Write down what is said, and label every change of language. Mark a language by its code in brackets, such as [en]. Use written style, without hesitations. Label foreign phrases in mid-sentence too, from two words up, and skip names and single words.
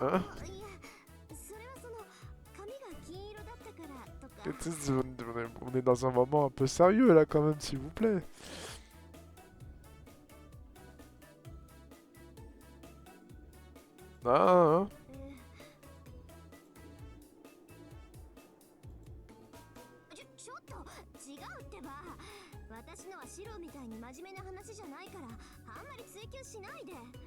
[ja] あ、いや、それはその髪が金色だったからとか。 [fr] On est dans un moment un peu sérieux là quand même, s'il vous plaît. ああ。 [ja] ちょっと違うってば。私のはシロみたいに真面目な話じゃないからあんまり追求しないで。